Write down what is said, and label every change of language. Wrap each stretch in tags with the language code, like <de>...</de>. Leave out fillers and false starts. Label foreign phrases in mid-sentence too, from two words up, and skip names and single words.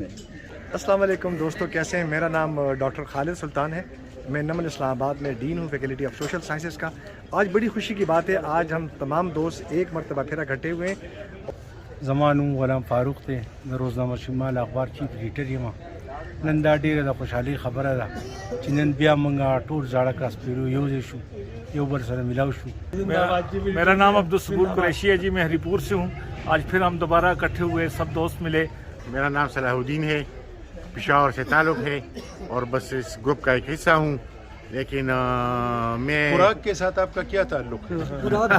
<ur>السلام علیکم دوستو، کیسے ہیں؟ میرا نام ڈاکٹر خالد سلطان ہے. میں نمل اسلام آباد میں ڈین ہوں</ur> <en>faculty of social sciences</en> <ur>کا. آج بڑی خوشی کی بات ہے، آج ہم تمام دوست ایک مرتبہ پھر اکٹھے ہوئے ہیں.</ur> <ps>زمان غلام فاروق تے روزنامہ شمال اخبار</ps> <en>chief editor</en> <ps>یم. نن دا ډیره د خوشحالي خبره ده چې نن بیا موږ ټول زاړه کراس پیرو یو ځای شو، یو بل سره ملاو شو.</ps> <ur>میرا نام عبدالصبور قریشی ہے جی، میں ہری پور سے ہوں. آج پھر ہم دوبارہ اکٹھے ہوئے، سب دوست ملے. میرا نام صلاح الدین ہے، پشاور سے تعلق ہے اور بس اس گروپ کا ایک حصہ ہوں. لیکن میں خوراک کے ساتھ آپ کا کیا تعلق ہے؟</ur>